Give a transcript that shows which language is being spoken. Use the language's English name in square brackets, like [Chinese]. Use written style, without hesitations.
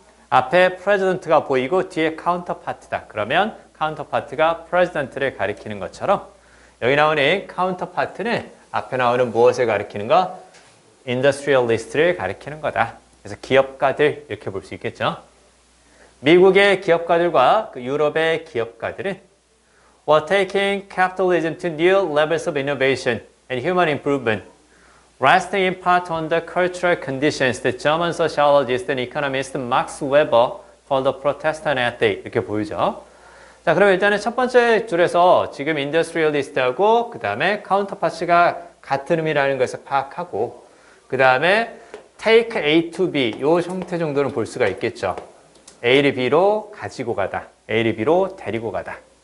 [Korean] 앞에 프레지던트가 보이고 뒤에 카운터파트다. 그러면 카운터파트가 프레지던트를 가리키는 것처럼 여기 나오는 카운터파트는 앞에 나오는 무엇을 가리키는 거? 인더스트리얼리스트를 가리키는 거다. 그래서 기업가들 이렇게 볼 수 있겠죠. 미국의 기업가들과 유럽의 기업가들은 [English] were taking capitalism to new levels of innovation and human improvement, resting in part on the cultural conditions that German sociologist and economist Max Weber called the Protestant ethic. [Korean] 이렇게 보이죠. 자, 그럼 일단은 첫 번째 줄에서 지금 인더스트리얼리스트하고 그 다음에 카운터파트가 같은 의미라는 것을 파악하고 그 다음에 take A to B 이 형태 정도는 볼 수가 있겠죠. A를 B로 가지고 가다. A를 B로 데리고 가다.